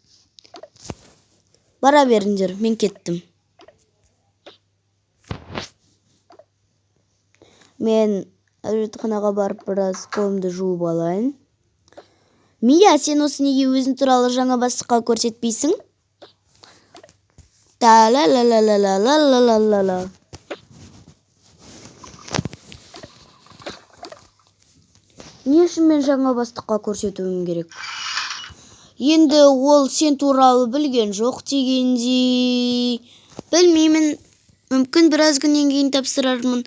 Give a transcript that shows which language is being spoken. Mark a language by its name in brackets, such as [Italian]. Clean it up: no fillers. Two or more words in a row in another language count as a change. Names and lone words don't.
[Kazakh] Бара беріңдер, мен кеттім. Мен әжетханаға барып біраз қолымды жуып алайын. Мия, сен осы неге өзің туралы жаңа бастыққа көрсетпейсің? Та-ла-ла-ла-ла-ла-ла-ла-ла-ла. Не үшін мен жаңа бастыққа көрсетуім керек? Енді ол сен туралы білген жоқ дегенде. Білмеймін. Мүмкін біраз күннен кейін тапсырармын.